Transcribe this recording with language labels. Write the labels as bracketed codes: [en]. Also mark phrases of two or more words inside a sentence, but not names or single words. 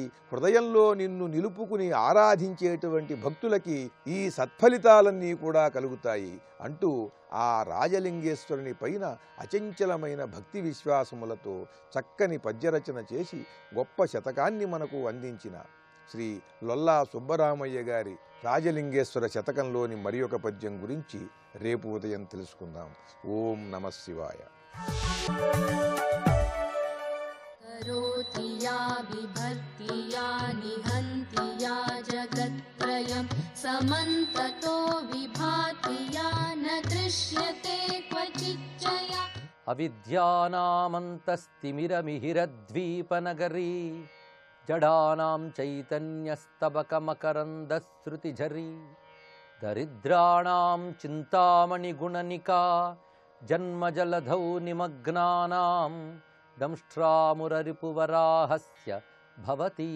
[te] హృదయంలో నిన్ను నిలుపుకుని ఆరాధించేటువంటి భక్తులకి ఈ సత్ఫలితాలన్నీ కూడా కలుగుతాయి అంటూ ఆ రాజలింగేశ్వరుని పైన అచంచలమైన భక్తి విశ్వాసములతో చక్కని పద్యరచన చేసి గొప్ప శతకాన్ని మనకు అందించిన శ్రీ లొల్లా సుబ్బరామయ్య గారి రాజలింగేశ్వర శతకంలోని మరి ఒక పద్యం గురించి రేపు ఉదయం తెలుసుకుందాం. [sa] ఓం నమః శివాయ. करोति या बिभर्ति या निहन्ति या जगत्त्रयं समन्ततो विभाति या न दृश्यते क्वचिच्चया अविद्यानामन्तस्तिमिरमिहिरद्वीपनगरी जडानां चैतन्यस्तबकमकरन्दश्रुतिझरी दरिद्राणां चिन्तामणिगुणनिका जन्मजलधौ निमग्नानां दंष्ट्रामुररिपुवराहस्य भवति.